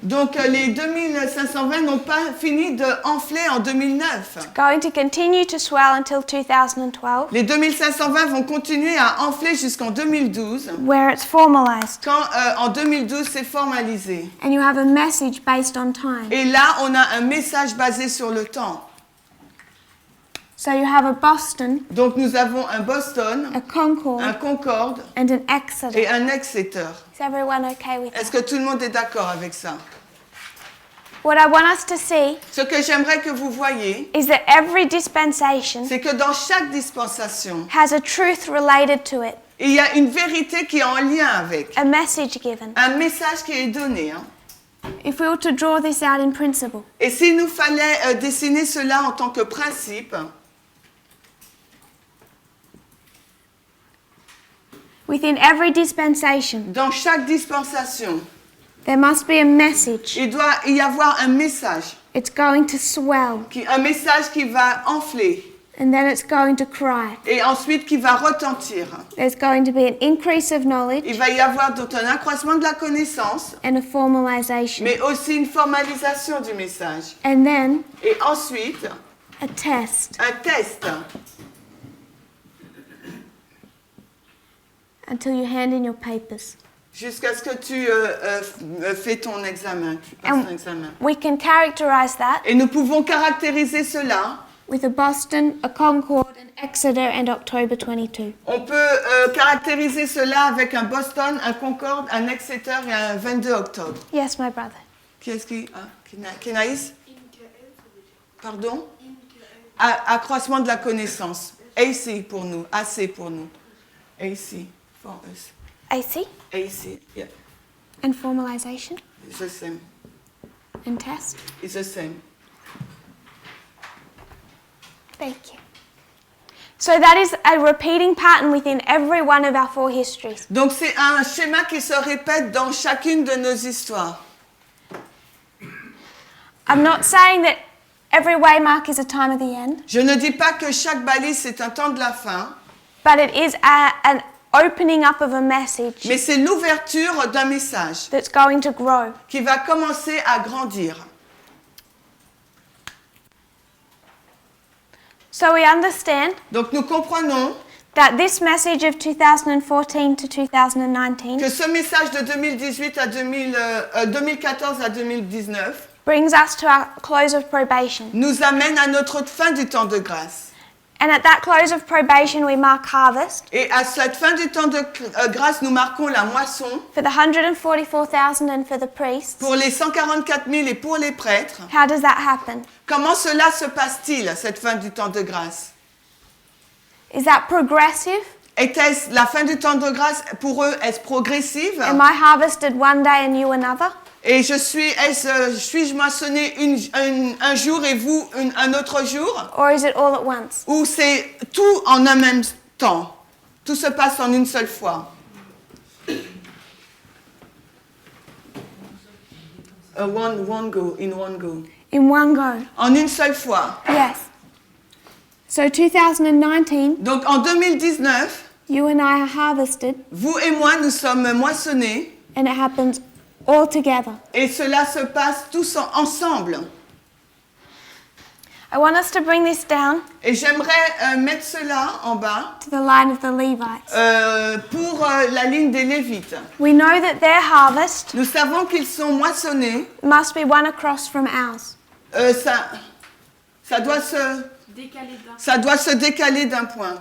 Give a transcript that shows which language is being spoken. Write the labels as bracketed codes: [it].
[fr] Donc les 2520 n'ont pas fini de enfler en 2009. [en] Going to continue to swell until 2012, [fr] Les 2520 vont continuer à enfler jusqu'en 2012, [en] where it's formalized. [fr] quand en 2012 c'est formalisé. [en] And you have a message based on time. [fr] Et là, on a un message basé sur le temps. [en] So you have a Boston, [fr] Donc nous avons un Boston, [en] a Concord, [fr] un Concorde [en] and an Exeter. [fr] et un Exeter. [en] Is everyone okay with [fr] Est-ce [en] that? [fr] que tout le monde est d'accord avec ça? [en] What I want us to see [fr] Ce que j'aimerais que vous voyez, [en] is that every dispensation [fr] c'est que dans chaque dispensation, [en] has a truth related to it, [fr] il y a une vérité qui est en lien avec, [en] a message given. [fr] un message qui est donné. [en] If we were to draw this out in principle, [fr] Et s'il nous fallait dessiner cela en tant que principe, [en] within every dispensation, [fr] dans chaque dispensation, [en] there must be a message. [fr] il doit y avoir un message, [en] It's going to swell, [fr] un message qui va enfler [en] and then it's going to cry. [fr] et ensuite qui va retentir. [en] There's going to be an increase of knowledge [fr] Il va y avoir donc un accroissement de la connaissance, [en] and a formalization. [fr] mais aussi une formalisation du message. [en] And then [fr] Et ensuite, [en] a test [fr] un test [en] until you hand in your papers. [fr] jusqu'à ce que tu fais ton examen, tu passes ton examen. [en] We can characterize that [fr] Et nous pouvons caractériser cela. [en] with a Boston, a Concord, an Exeter, and October 22. [fr] On peut caractériser cela avec un Boston, un Concorde, un Exeter et un 22 octobre. [en] Yes, my brother. [fr] Qui est-ce qui... Kenaïs? Pardon? Accroissement de la connaissance. AC pour nous. AC pour nous. [en] AC for us. AC AC, yeah. and formalization It's the same. and test. It's the same. Thank you. So that is a repeating pattern within every one of our 4 histories. [fr] Donc c'est un schéma qui se répète dans chacune de nos histoires. [en] I'm not saying that every waymark is a time of the end, [fr] Je ne dis pas que chaque balise c'est un temps de la fin, [en] but it is an opening up of a message [fr] mais c'est l'ouverture d'un message [en] that's going to grow. [fr] qui va commencer à grandir. [en] So we understand [fr] Donc nous comprenons [en] that this message of 2014 to 2019 [fr] que ce message de 2018 à 2014 à 2019 [en] brings us to our close of probation. [fr] nous amène à notre fin du temps de grâce. [en] And at that close of probation, we mark harvest [fr] Et à cette fin du temps de grâce, nous marquons la moisson [en] for the 144,000 and for the priests. [fr] pour les 144 000 et pour les prêtres. [en] How does that happen? [fr] Comment cela se passe-t-il, cette fin du temps de grâce? [en] Is that progressive? [fr] Était-ce la fin du temps de grâce pour eux? Est-ce progressive? [en] Am I harvested one day and you another? [fr] Et suis-je moissonné un jour et vous un autre jour? [en] Or is it all at once? [fr] Ou c'est tout en un même temps? Tout se passe en une seule fois. [en] One go, in one go. In one go. [fr] En une seule fois. [en] Yes. So 2019, [fr] Donc en 2019, [en] you and I are harvested [fr] vous et moi, nous sommes moissonnés [en] and it happens all together. [fr] et cela se passe tous ensemble. [en] I want us to bring this down [fr] Et j'aimerais mettre cela en bas [en] to the line of the Levites. [fr] pour la ligne des Lévites. [en] We know that their harvest [fr] Nous savons qu'ils sont moissonnés. [en] must be one across from ours. [fr] Ça doit se décaler d'un point.